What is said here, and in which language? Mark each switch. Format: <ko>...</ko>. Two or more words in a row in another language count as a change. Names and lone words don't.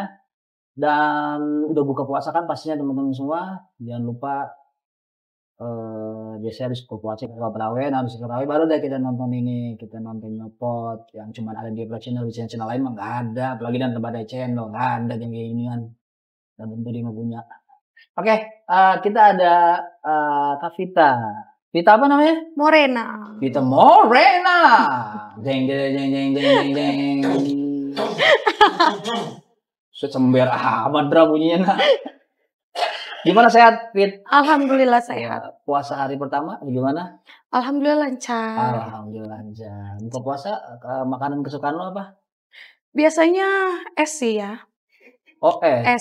<id>Dan udah buka puasa kan pastinya teman-teman semua, jangan lupa biasanya habis buka puasa kita tarawih baru deh kita nonton ini, kita nonton Nyopot yang cuma ada di FA Channel. Di channel lain mah nggak ada, apalagi dan kepada channel nggak ada yang kayak ginian, dan tentu dia nggak punya. Oke, kita ada Kak Vita. Vita apa namanya? Morena. Vita Morena. Jeng jeng jeng jeng jeng jeng. Sember amat dra bunyinya. Gimana sehat, Fit? Alhamdulillah sehat. Puasa hari pertama gimana? Alhamdulillah lancar. Alhamdulillah lancar. Buka puasa makanan kesukaan lo apa? Biasanya es sih ya. Oh es.</id>